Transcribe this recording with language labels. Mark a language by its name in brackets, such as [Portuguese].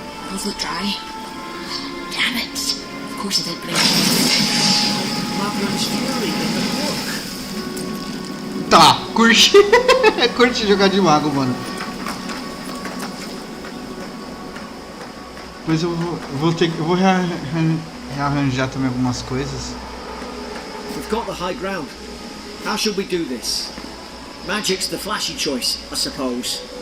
[English] Those look dry. Damn it. Of course I didn't bring it. Madman's fury in the book. [Portuguese] Tá, curti. Curti jogar de mago, mano. Depois eu vou rearranjar também algumas coisas. [English] We've got the high ground. How should we do this? Magic's the flashy choice, I suppose.